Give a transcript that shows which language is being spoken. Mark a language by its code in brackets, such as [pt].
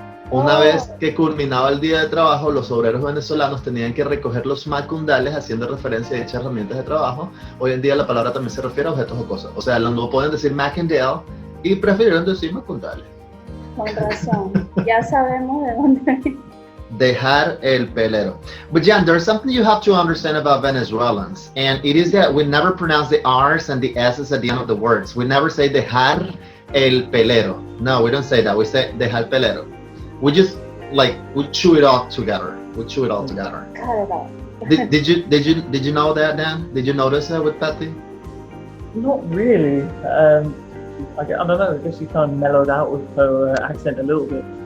[es] Una vez que culminaba el día de trabajo, los obreros venezolanos tenían que recoger los macundales haciendo referencia a dichas herramientas de trabajo. Hoy en día la palabra también se refiere a objetos o cosas. O sea, no pueden decir Mac&Dale y prefirieron decir macundales. Con razón, ya sabemos de dónde viene. Dejar el pelero. [en] But Jan, there's something you have to understand about Venezuelans, and it is that we never pronounce the R's and the S's at the end of the words. We never say dejar el pelero. No, we don't say that. We say dejar pelero. We just we chew it all together. Cut it off. Did you know that, Dan? Did you notice that with Patty? Not really. I don't know. I guess she kind of mellowed out with her accent a little bit.